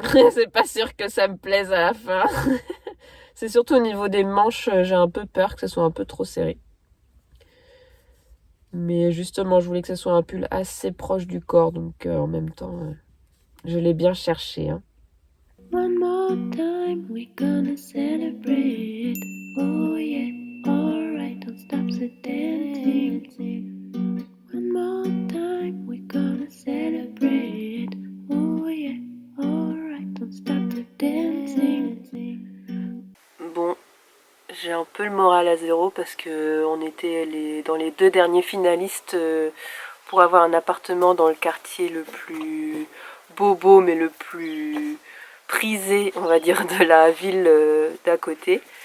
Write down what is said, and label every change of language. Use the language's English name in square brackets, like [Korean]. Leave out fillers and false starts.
[French] C'est pas sûr que ça me plaise à la fin. C'est surtout au niveau des manches, j'ai un peu peur que ce soit un peu trop serré. Mais justement, je voulais que ce soit un pull assez proche du corps, donc en même temps, je l'ai bien cherché. [English] Hein. One more time, we're gonna celebrate. Oh yeah, alright, don't stop the dancing. One more time, we're gonna celebrate. Oh yeah, alright, don't stop the dancing. [French] Bon, j'ai un peu le moral à zéro parce que on était dans les 2 derniers finalistes pour avoir un appartement dans le quartier le plus bobo mais le plus prisé, on va dire, de la ville d'à côté.